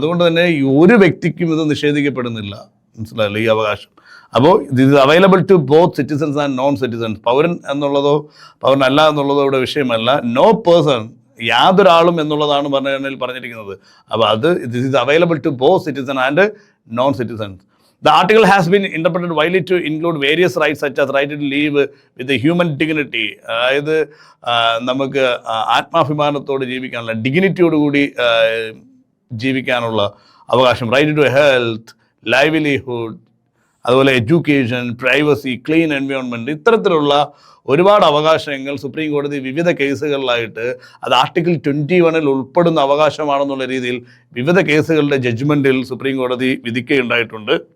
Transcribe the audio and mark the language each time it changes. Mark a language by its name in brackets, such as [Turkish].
[Malayalam] അതുകൊണ്ട് തന്നെ ഒരു വ്യക്തിക്കും ഇത് നിഷേധിക്കപ്പെടുന്നില്ല. മനസ്സിലായില്ലേ ഈ അവകാശം? അപ്പോൾ ഇത് [English] Is available to both citizens and non citizens. [Malayalam] പൗരൻ എന്നുള്ളതോ പൗരനല്ല എന്നുള്ളതോ ഇവിടെ വിഷയമല്ല. [English] no person, [Malayalam] യാതൊരാളും എന്നുള്ളതാണ് പറഞ്ഞിരിക്കുന്നത്. അപ്പോൾ [English] This is available to both citizen and non citizens. The article has been interpreted widely to include various rights such as right to live with the human dignity. [Malayalam] അതായത് നമുക്ക് ആത്മാഭിമാനത്തോട് ജീവിക്കാനുള്ള, ഡിഗ്നിറ്റിയോടുകൂടി ജീവിക്കാനുള്ള അവകാശം, [English] right to health, [Malayalam] ലൈവ്ലിഹുഡ്, അതുപോലെ education, privacy, clean environment, ഇത്തരത്തിലുള്ള ഒരുപാട് അവകാശങ്ങൾ supreme കോടതി വിവിധ കേസുകളിലായിട്ട് അത് ആർട്ടിക്കിൾ 21 ഉൾപ്പെടുന്ന അവകാശമാണെന്നുള്ള രീതിയിൽ വിവിധ കേസുകളുടെ ജഡ്ജ്മെൻറ്റിൽ സുപ്രീം കോടതി വിധിക്കുകയുണ്ടായിട്ടുണ്ട്.